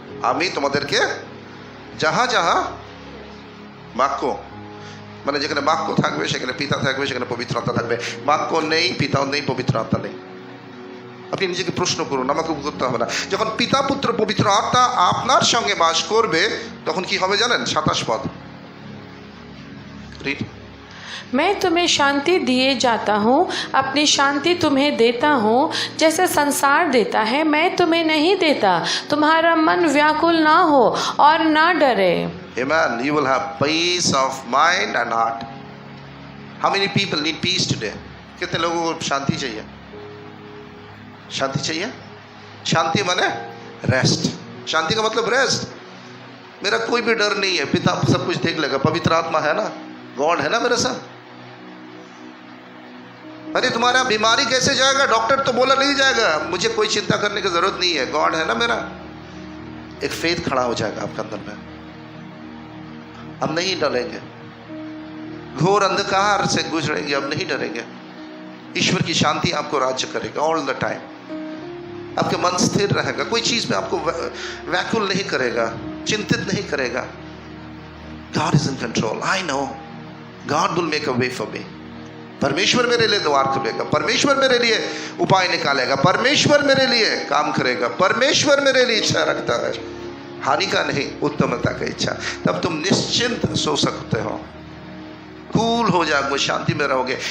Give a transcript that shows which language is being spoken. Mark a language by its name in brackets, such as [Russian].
[Bangla] আমি তোমাদেরকে যাহা যাহা, বাক্য মানে যেখানে বাক্য থাকবে সেখানে পিতা থাকবে, সেখানে পবিত্র আত্মা থাকবে। বাক্য নেই, পিতাও নেই, পবিত্র আত্মা নেই। আপনি নিজেকে প্রশ্ন করুন, আমাকে করতে হবে না। যখন পিতা, পুত্র, পবিত্র আত্মা আপনার সঙ্গে বাস করবে তখন কি হবে জানেন? 27 পদ। [English] Read. [Hindi] मैं तुम्हें शांति दिए जाता हूँ, अपनी शांति तुम्हें देता हूँ, जैसे संसार देता है मैं तुम्हें नहीं देता। तुम्हारा मन व्याकुल ना हो और ना डरे। [English] Amen. You will have peace of mind and heart. How many people need peace today? [Hindi] कितने लोगों को शांति चाहिए? शांति चाहिए? शांति माने रेस्ट। शांति का मतलब रेस्ट। मेरा कोई भी डर नहीं है, पिता सब कुछ देख लेगा, पवित्र आत्मा है ना, गॉड है ना मेरे साथ। अरे तुम्हारा बीमारी कैसे जाएगा? डॉक्टर तो बोला नहीं जाएगा, मुझे कोई चिंता करने की जरूरत नहीं है, गॉड है ना मेरा। एक फेथ खड़ा हो जाएगा आपके अंदर में। अब नहीं डरेंगे, घोर अंधकार से गुजरेंगे, अब नहीं डरेंगे। ईश्वर की शांति आपको राज्य करेगा [English] All the time. [Hindi] आपके मन स्थिर रहेगा, कोई चीज में आपको व्याकुल नहीं करेगा, चिंतित नहीं करेगा। [English] God is in control. I know God will make a way for me. [Hindi] परमेश्वर मेरे लिए द्वार खुलेगा, परमेश्वर मेरे लिए उपाय निकालेगा, परमेश्वर मेरे लिए काम करेगा, परमेश्वर मेरे लिए इच्छा रखता है, हानि का नहीं उत्तमता का इच्छा। तब तुम निश्चिंत सो सकते हो, कूल हो जाओगे, शांति में रहोगे।